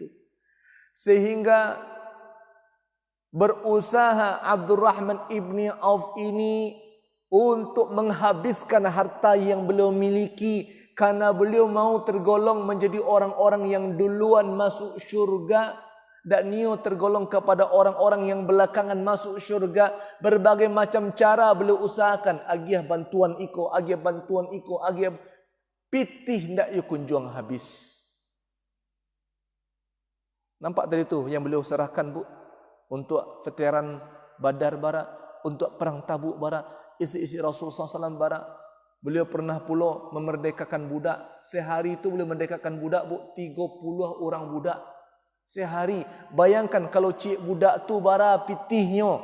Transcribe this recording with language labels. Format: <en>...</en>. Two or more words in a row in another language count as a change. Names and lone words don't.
<id>Sehingga berusaha Abdurrahman ibni Auf ini untuk menghabiskan harta yang beliau miliki. Karena beliau mau tergolong menjadi orang-orang yang duluan masuk syurga. Dan Nio tergolong kepada orang-orang yang belakangan masuk syurga. Berbagai macam cara beliau usahakan.</id> <min>Agiah bantuan iko, agiah pitih ndak yu kunjung habis.</min> <id>Nampak tadi tu yang beliau serahkan bu untuk veteran Badar bara, untuk perang Tabuk bara, isi-isi Rasulullah SAW bara. Beliau pernah pula memerdekakan budak. Sehari itu beliau merdekakan budak bu, 30 orang budak. Sehari.</id> <min>Bayangkan kalau cik budak tu bara pitihnya.</min>